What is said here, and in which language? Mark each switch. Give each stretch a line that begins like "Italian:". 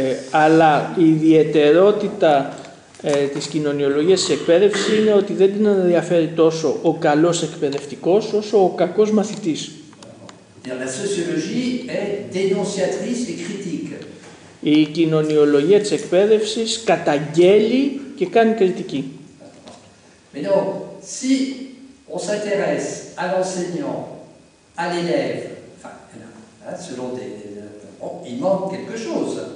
Greek: Αλλά η ιδιαιτερότητα της κοινωνιολογίας της εκπαίδευσης είναι ότι δεν την ενδιαφέρει τόσο ο καλός εκπαιδευτικός όσο ο κακός μαθητής.
French: La sociologie est dénonciatrice et critique.
Greek: Η κοινωνιολογία της εκπαίδευσης καταγγέλει και κάνει κριτική.
French: Mais donc, si on s'intéresse à l'enseignant, à l'élève, enfin, selon il manque quelque chose.